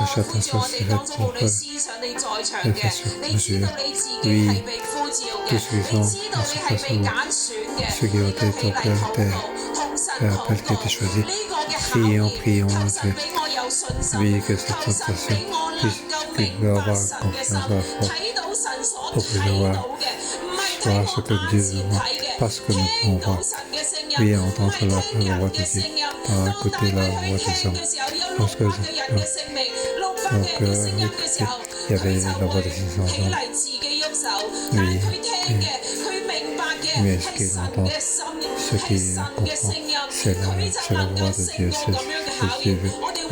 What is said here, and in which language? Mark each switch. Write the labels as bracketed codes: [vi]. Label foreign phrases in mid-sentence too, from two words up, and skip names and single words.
[yue] 好似我哋當中，無論思想你在場嘅，你知道你自己係被呼召嘅，你知道你係被揀選嘅，你都起嚟禱告，同神禱告。呢個嘅考驗，求神俾我有信心，求神俾我能夠明白神嘅心，睇到神所睇到嘅。 [fr] Voir ce que Dieu voit, pas ce que nous pouvons voir. Oui, entendre la voix de Dieu, pas écouter la voix des hommes. Parce que, donc, il y avait la voix des enfants. Oui, mais ce qu'il entend, ce qu'il comprend, c'est la voix de Dieu, c'est ce que Dieu veut.